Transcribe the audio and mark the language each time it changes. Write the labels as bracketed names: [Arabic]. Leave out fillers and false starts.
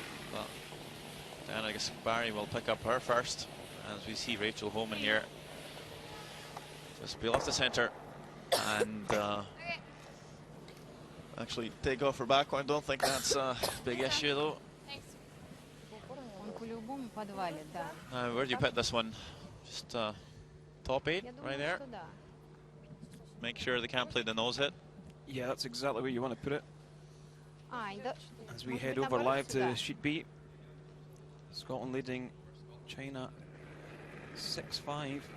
[English] But Diana Gaspari will pick up her first, as we see Rachel Homan here. Just peel off the center and actually take off her back. I don't think that's a big issue though. [Russian] Он по-любому подвалит, да. [English] Where do you put this one? Just top 8 right there. Make sure they can't play the nose hit. Yeah, that's exactly where you want to put it. As we head over live to Sheet B. Scotland leading China 6-5.